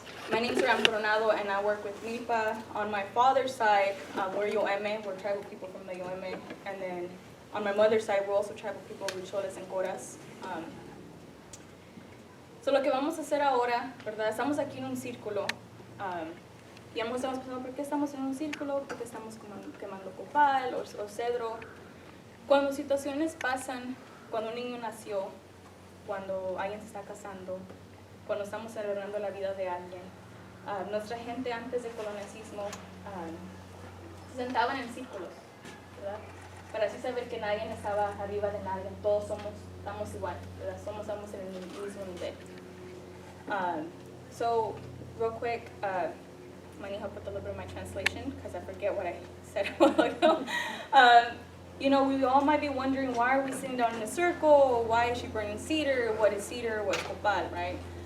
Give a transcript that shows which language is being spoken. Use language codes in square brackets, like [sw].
[en] My name is Irán Coronado and I work with MIPA. On my father's side, we're UM. We're tribal people from the UM. And then on my mother's side, we're also tribal people, Vicholes and Coras. [es] So lo que vamos a hacer ahora, ¿verdad? Estamos aquí en un círculo. Y estamos pensando, ¿por qué estamos en un círculo? ¿Por qué estamos quemando copal o cedro? Cuando situaciones pasan, cuando un niño nació, cuando alguien se está casando, cuando estamos celebrando la vida de alguien, nuestra gente antes del colonialismo se sentaban en círculos, ¿verdad? Para así saber que nadie estaba arriba de nadie, todos estamos igual, ¿verdad? Estamos en el mismo nivel. [en] So, real quick, might need help with a little bit of my translation because I forget what I said a while ago. You know, we all might be wondering, why are we sitting down in a circle? Why is she burning cedar? What is cedar? What's copal, right?